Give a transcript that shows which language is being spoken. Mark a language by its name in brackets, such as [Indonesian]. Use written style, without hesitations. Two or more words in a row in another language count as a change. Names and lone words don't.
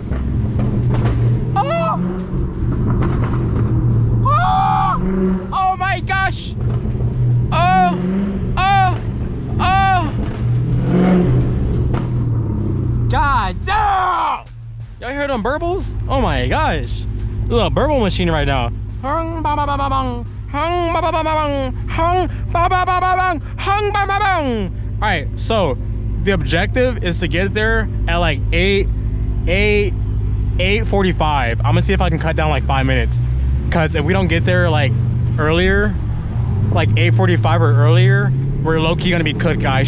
[English] Oh! Oh! Oh my gosh! Oh! Oh! Oh! God damn! Y'all hear them burbles? Oh my gosh. A little burble machine right now. Hung ba ba ba ba bang. Hung ba ba ba ba bang. Hung ba ba ba ba bang. Hung ba ba bang. Alright, so the objective is to get there at like 8:45. I'm gonna see if I can cut down like 5 minutes. Cause if we don't get there like earlier, like 8:45 or earlier, we're low-key gonna be cooked, guys.